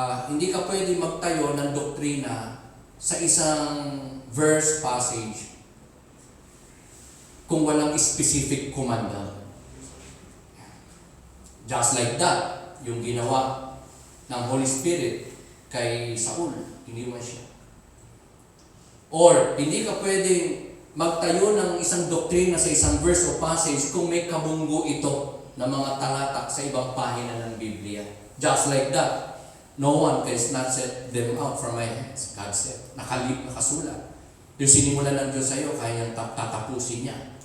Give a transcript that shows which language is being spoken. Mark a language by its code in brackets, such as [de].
[tl] Hindi ka pwede magtayo ng doktrina sa isang verse passage kung walang [en] specific commandment. Just like that, [tl] yung ginawa ng Holy Spirit kay Saul, iniwan siya. Or, hindi ka pwedeng magtayo ng isang doktrina sa isang verse o passage kung may kabunggo ito na mga talatak sa ibang pahina ng Biblia. [en] Just like that, no one can snatch them out from my hands. God said, [tl] nakasulat. Yung sinimulan ng Diyos sa'yo, kaya niyang tatapusin niya.